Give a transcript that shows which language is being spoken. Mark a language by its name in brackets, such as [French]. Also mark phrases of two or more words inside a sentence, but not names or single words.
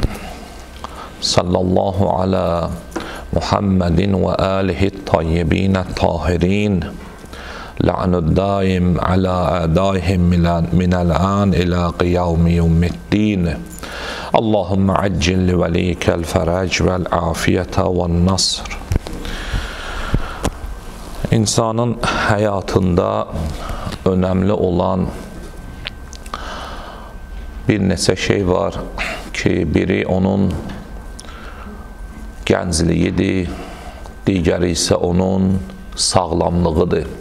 [Arabic] صلى الله على محمد وآله الطيبين الطاهرين. اللعن الدائم على أعدائهم من الآن إلى قيام يوم الدين. اللهم عجل لوليك الفرج والعافية والنصر. [Azerbaijani] İnsanın həyatında önəmli olan bir neçə şey var ki, biri onun gəncliyidir, digəri isə onun sağlamlığıdır.